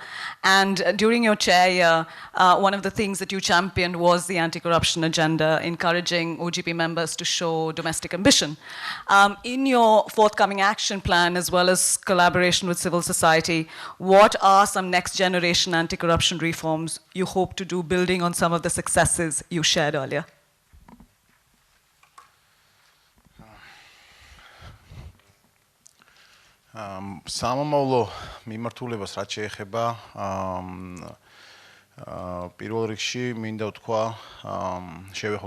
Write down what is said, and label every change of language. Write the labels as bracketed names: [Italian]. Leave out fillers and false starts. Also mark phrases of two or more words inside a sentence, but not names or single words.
[English] And during your chair year, one of the things that you championed was the anti-corruption agenda, encouraging OGP members to show domestic ambition. In your forthcoming action plan, as well as collaboration with civil society, what are some next-generation anti-corruption reforms you hope to do, building on some of the successes you shared earlier? [Georgian] სამომავლო მიმართულებას რაც შეეხება პირველ რიგში მინდა ვთქვა შევეხო